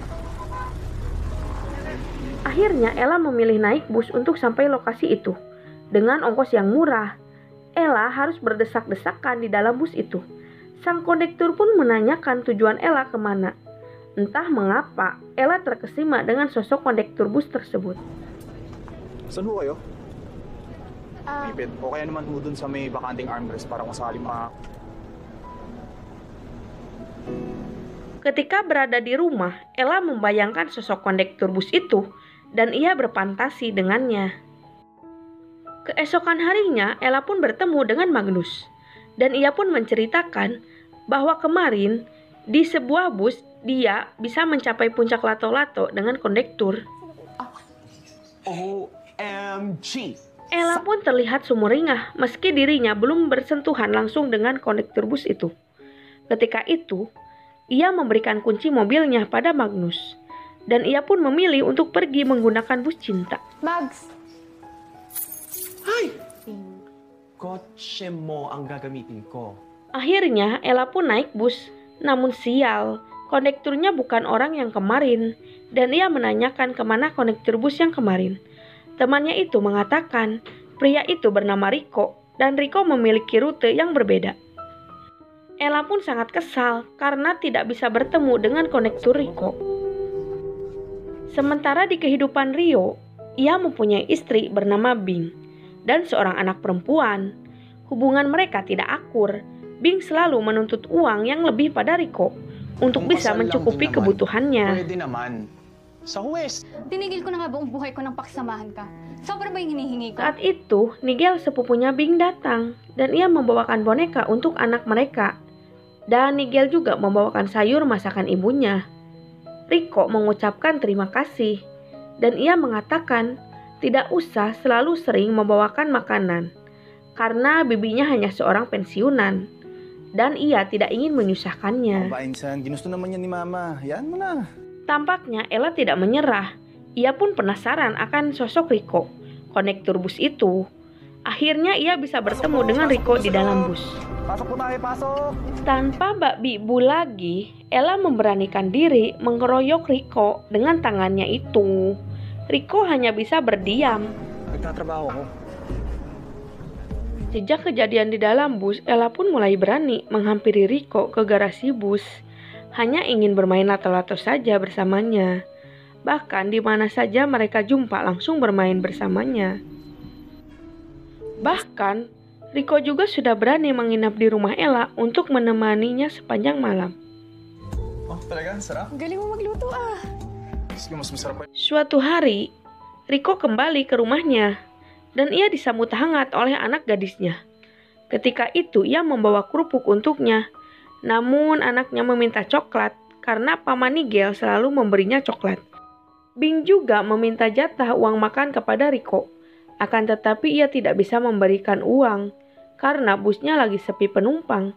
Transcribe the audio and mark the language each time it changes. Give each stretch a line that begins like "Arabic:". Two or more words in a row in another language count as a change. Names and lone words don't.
Indonesian: Akhirnya Ella memilih naik bus untuk sampai lokasi itu. Dengan ongkos yang murah, Ella harus berdesak-desakan di dalam bus itu. Sang kondektur pun menanyakan tujuan Ella kemana. Entah mengapa, Ella terkesima dengan sosok kondektur bus tersebut.
Filipino: Saan ho kayo? Ipit. O kaya naman ho dun sa may bakanting armrest para kung sakali
Indonesian: Ketika berada di rumah, Ella membayangkan sosok kondektur bus itu dan ia berfantasi dengannya. Keesokan harinya, Ella pun bertemu dengan Magnus. Dan ia pun menceritakan bahwa kemarin di sebuah bus dia bisa mencapai puncak lato-lato dengan kondektur.
English: OMG!
Indonesian: Ella pun terlihat sumringah meski dirinya belum bersentuhan langsung dengan kondektur bus itu. Ketika itu, ia memberikan kunci mobilnya pada Magnus. Dan ia pun memilih untuk pergi menggunakan bus cinta.
Filipino: Mags, Ay! Kotse mo ang gagamitin ko.
Indonesian: Akhirnya, Ella pun naik bus. Namun sial, kondekturnya bukan orang yang kemarin. Dan ia menanyakan kemana kondektur bus yang kemarin. Temannya itu mengatakan, pria itu bernama Rico. Dan Rico memiliki rute yang berbeda. Ella pun sangat kesal karena tidak bisa bertemu dengan kondektur Rico. Sementara di kehidupan Rio, ia mempunyai istri bernama Bing dan seorang anak perempuan. Hubungan mereka tidak akur. Bing selalu menuntut uang yang lebih pada Rico untuk bisa mencukupi kebutuhannya.
Filipino: Pwede naman. Sa huwes. Tinigil ko na nga buong buhay ko ng paksamahan ka. Sobra ba yung hinihingi ko?
Indonesian: Saat itu, Nigel sepupunya Bing datang dan ia membawakan boneka untuk anak mereka. Dan Nigel juga membawakan sayur masakan ibunya. Rico mengucapkan terima kasih dan ia mengatakan tidak usah selalu sering membawakan makanan karena bibinya hanya seorang pensiunan dan ia tidak ingin menyusahkannya.
Filipino: Ba, Insan, ginusto naman yan ni Mama. Yan mo na.
Indonesian: Tampaknya Ella tidak menyerah. Ia pun penasaran akan sosok Rico, kondektur bus itu. Akhirnya ia bisa bertemu dengan Rico di dalam bus.
Filipino: Pasok po tayo, pasok.
Indonesian: Tanpa babi bu lagi, Ella memberanikan diri mengeroyok Rico dengan tangannya itu. Rico hanya bisa berdiam.
Filipino: Nagtatrabaho ko.
Indonesian: Sejak kejadian di dalam bus, Ella pun mulai berani menghampiri Rico ke garasi bus. Hanya ingin bermain lato-lato saja bersamanya. Bahkan di mana saja mereka jumpa langsung bermain bersamanya. Bahkan, Rico juga sudah berani menginap di rumah Ella untuk menemaninya sepanjang malam.
Filipino: Oh, talaga? Sarap? galing mo magluto ah. Sige, mas masarap pa.
Indonesian: Suatu hari, Rico kembali ke rumahnya dan ia disambut hangat oleh anak gadisnya. Ketika itu ia membawa kerupuk untuknya, namun anaknya meminta coklat karena paman Nigel selalu memberinya coklat. Bing juga meminta jatah uang makan kepada Rico, akan tetapi ia tidak bisa memberikan uang karena busnya lagi sepi penumpang.